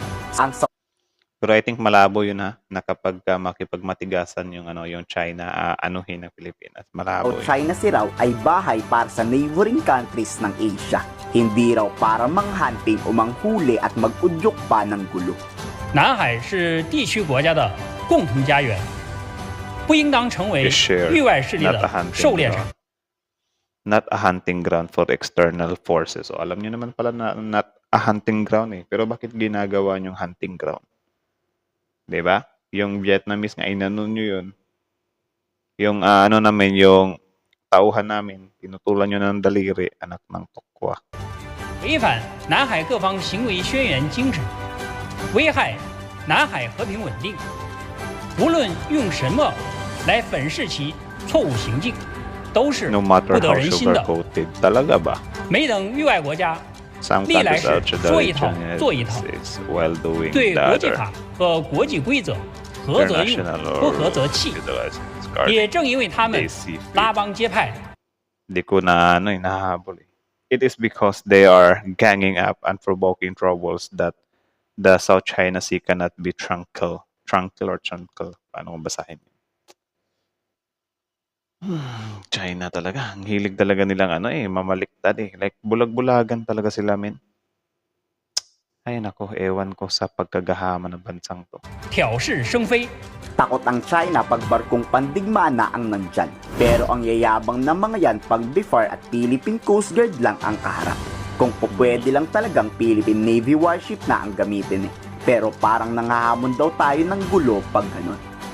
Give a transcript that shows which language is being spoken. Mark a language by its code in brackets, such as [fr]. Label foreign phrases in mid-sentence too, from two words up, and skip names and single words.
[tl] Pero [en] I think [tl] malabo yun ha, na kapag makipagmatigasan yung China anuhin ng Pilipinas. Malabo yun. China Sea raw ay bahay para sa [en] neighboring countries [tl] ng Asia. Hindi raw para manghunting o manghuli at mag-udyok pa ng gulo. [zh] 南海是地区国家的共同家园，不应当成为域外势力的狩猎场。 [en] Not a hunting ground for external forces. [tl] So, alam niyo naman pala na [en] not a hunting ground [tl] eh. Pero bakit ginagawa niyong [en] hunting ground? [tl] Diba? Yung Vietnamese nga, inanon nyo yun. Yung yung tauhan namin, tinutulan nyo ng daliri, anak ng tokwa. [zh] 违反南海各方行为宣言精神，危害南海和平稳定，无论用什么来粉饰其错误行径，都是不得人心的。 [tl] Talaga ba? [zh] 没等域外国家历来是说一套做一套，对国际法和国际规则合则用，不合则弃。也正因为他们拉帮结派， [tl] Di ko na hinahabol eh. [en] It is because they are ganging up and provoking troubles that the South China Sea cannot be tranquil. [tl] Paano kong basahin? China talaga. Ang hilig talaga nilang mamaliktad eh. Like, bulag-bulagan talaga sila, men. Ay nako, ewan ko sa pagkagahama ng bansang to. [zh] 挑事生非。 [tl] Takot ang China pag barkong pandigma na ang nandyan. Pero ang yayabang ng mga yan pag BIFAR at Philippine Coast Guard lang ang kaharap. Kung pwede lang talagang Philippine Navy warship na ang gamitin eh. Pero parang nangahamon daw tayo ng gulo pag ganun.